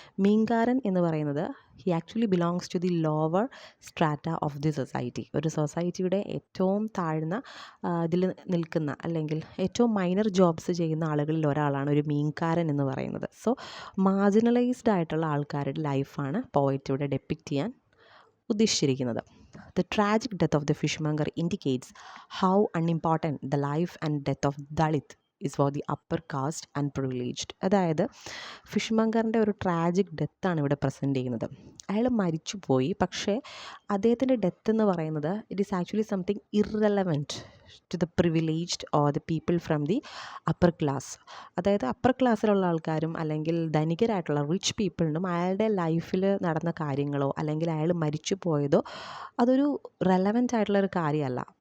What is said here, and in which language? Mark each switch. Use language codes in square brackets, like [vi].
[ml] മീൻകാരൻ എന്ന് പറയുന്നത് [en] He actually belongs to the lower strata of the society. [ml] ഒരു സൊസൈറ്റിയുടെ ഏറ്റവും താഴ്ന്ന ഇതിൽ നിൽക്കുന്ന, അല്ലെങ്കിൽ ഏറ്റവും മൈനർ ജോബ്സ് ചെയ്യുന്ന ആളുകളിൽ ഒരാളാണ് ഒരു മീൻകാരൻ എന്ന് പറയുന്നത്. സോ മാർജിനലൈസ്ഡ് ആയിട്ടുള്ള ആൾക്കാരുടെ ലൈഫാണ് പോയറ്റ് ഇവിടെ ഡെപ്പിക്റ്റ് ചെയ്യാൻ ഉദ്ദേശിച്ചിരിക്കുന്നത്. [en] The tragic death of the fishmonger indicates how unimportant the life and death of Dalit is for the upper caste and privileged. [ml] അതായത് ഫിഷ്മങ്കറിൻ്റെ ഒരു ട്രാജിക് ഡെത്താണ് ഇവിടെ പ്രസൻറ്റ് ചെയ്യുന്നത്. അയാൾ മരിച്ചുപോയി, പക്ഷേ അദ്ദേഹത്തിൻ്റെ ഡെത്ത് എന്ന് പറയുന്നത് [en] It is actually something irrelevant to the privileged or the people from the upper class. [ml] അതായത് അപ്പർ ക്ലാസ്സിലുള്ള ആൾക്കാരും അല്ലെങ്കിൽ ധനികരായിട്ടുള്ള റിച്ച് പീപ്പിളിനും അയാളുടെ ലൈഫിൽ നടന്ന കാര്യങ്ങളോ അല്ലെങ്കിൽ അയാൾ മരിച്ചു പോയതോ അതൊരു റെലവൻ്റ് ആയിട്ടുള്ളൊരു കാര്യമല്ല.